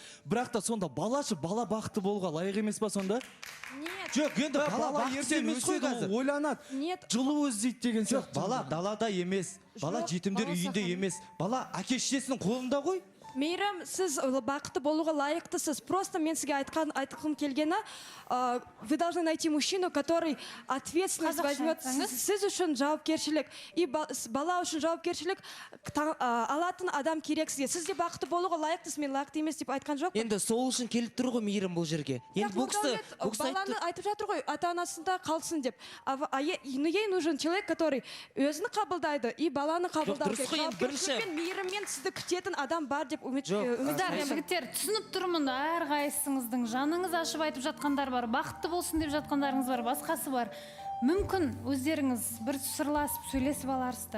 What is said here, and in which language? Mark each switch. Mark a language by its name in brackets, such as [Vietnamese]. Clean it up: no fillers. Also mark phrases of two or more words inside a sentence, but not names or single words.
[Kazakh] Бірақ та сонда бала бақытты болуға лайық емес па сонда? Жоқ, енді бала бақытты емес қой қазір. Ойланады. Жылу іздейді деген сияқты. Бала далада емес, бала жетімдер үйінде емес, бала әке-шешесінің қолында ғой. Мейрам, сіз бақытты болуға лайықтысыз. Просто мен сізге айтқым келгені, [Russian] вы должны найти мужчину, который ответственность возьмет. [Kazakh] Сіз үшін жауапкершілік, и бала үшін жауапкершілік алатын адам керек сізге. Сіз де бақытты болуға лайықтысыз, мен лайықты емес деп айтқан жоқпын. Енді сол үшін келіп тұр ғой Мейірім бұл жерге. Енді бұл кісі баланы айтып жатыр ғой, ата-анасында қалсын деп. [Russian] Ей нужен человек, который [Kazakh] өзін қабылдайды, и баланы қабылдайды. Жауапкершілікпен, мейіріммен сізді күтетін адам бар деп жігіттер, түсініп тұрмын, әрқайсыңыздың жаныңыз ашып айтып жатқандар бар, бақытты болсын деп жатқандарыңыз бар, басқасы бар. Мүмкін өздеріңіз бір сырласып сөйлесіп аларсыздар.